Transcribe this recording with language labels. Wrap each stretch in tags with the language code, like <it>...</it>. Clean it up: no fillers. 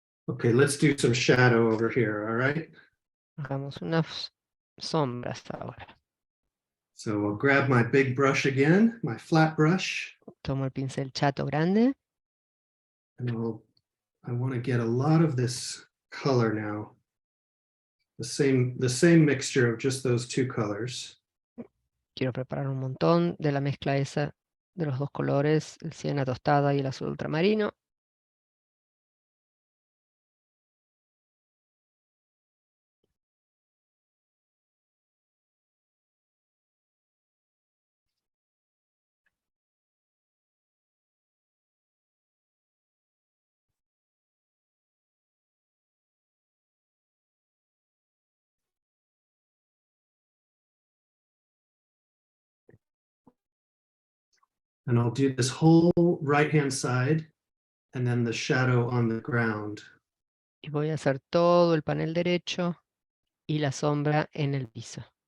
<en>Okay, let's do some shadow over here, all right?</en> <es>Hagamos unas sombras ahora.</es> <en>So I'll grab my big brush again, my flat brush,</en> <es>Tomo el pincel chato grande.</es> <en>and I want to get a lot of this color now. The same mixture of just those two colors.</en> <es>Quiero preparar un montón de la mezcla esa de los dos colores, el siena tostada y el azul ultramarino.</es> <en>And I'll do this whole right-hand side and then the shadow on the ground.</en> <es>Y voy a hacer todo el panel derecho y la sombra en el piso.</es>